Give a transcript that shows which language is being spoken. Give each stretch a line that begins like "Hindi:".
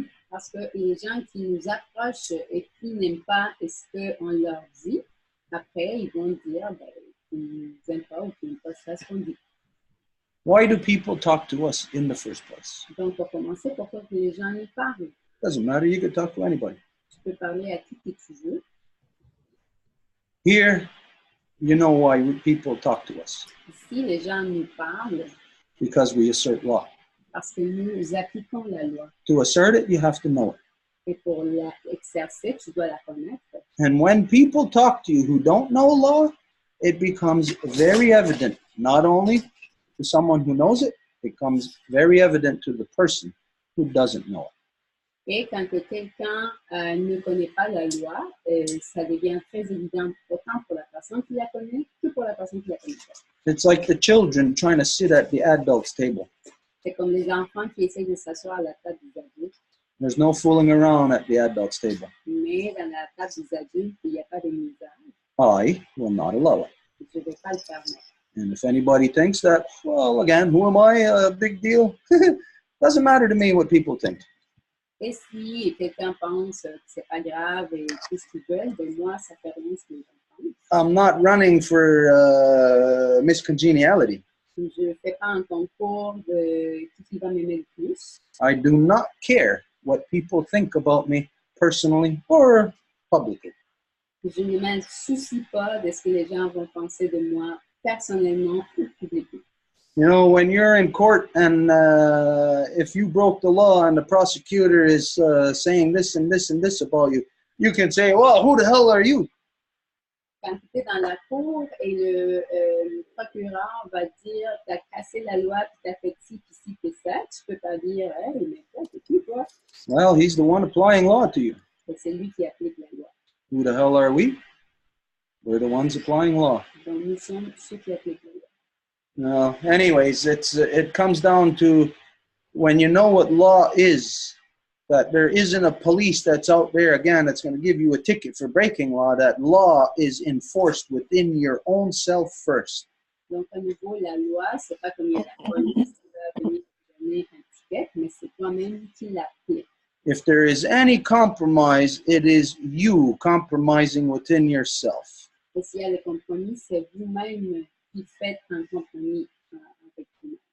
French: Parce que les gens qui nous approchent et qui n'aiment pas ce qu'on leur dit, après, ils vont dire qu'ils n'aiment pas ou qu'ils n'aiment pas ce qu'on dit.
English: Why do people talk to us in the first place?
French: Donc, pour commencer, pourquoi que les gens nous parlent?
English: Doesn't matter, you can talk to anybody.
French: Tu peux parler à qui tu veux.
English: Here, you know why people talk to us.
French: Ici, les gens nous parlent
English: Because we assert law.
French: parce que nous appliquons la loi.
English: To assert it, you have to know it.
French: Et pour l'exercer, tu dois la connaître.
English: And when people talk to you who don't know law, it becomes very evident, not only to someone who knows it, it becomes very evident to the person who doesn't know it.
French: Et quand que quelqu'un ne connaît pas la loi, ça devient très évident autant pour la personne qui la connaît que pour la personne qui la connaît pas.
English: It's like the children trying to sit at the adults' table.
French: C'est comme les enfants qui essayent de s'asseoir à la table des adultes,
English: There's no fooling around at the adults' table.
French: mais dans la table des adultes, il n'y a pas de misère.
English: I will not allow it.
French: Je ne vais pas le permettre.
English: And if anybody thinks that, well, again, who am I? A big deal? Doesn't matter to me what people think.
French: Et si quelqu'un pense que c'est pas grave et tout ce qu'ils veulent, de moi, ça fait rien ce que les gens pensent.
English: I'm not running for Miss Congeniality.
French: Je ne fais pas un concours de qui va m'aimer le plus.
English: I do not care what people think about me personally or publicly.
French: Je ne me soucie pas de ce que les gens vont penser de moi personnellement ou publiquement.
English: You know, when you're in court and if you broke the law and the prosecutor is saying this and this and this about you, you can say, well, who the hell are you?
French: Quand tu es dans la cour et le procureur va dire « tu as cassé la loi, puis tu as fait ci, puis ci, puis ça », tu peux pas dire « hey, mais toi, c'est qui, toi? »
English: Well, he's the one applying law to you.
French: Et c'est lui qui applique la loi.
English: Who the hell are we? We're the ones applying law.
French: Donc, nous sommes ceux qui appliquent la loi.
English: No, anyways, it comes down to when you know what law is, that there isn't a police that's out there, again, that's going to give you a ticket for breaking law, that law is enforced within your own self first.
French: Donc, à nouveau, la loi, c'est pas comme il y a la police qui va venir te donner un ticket, mais c'est toi-même qui l'appliques.
English: If there is any compromise, it is you compromising within yourself.
French: Et s'il y a le compromis, c'est vous-même qui faites un compromis avec vous-même.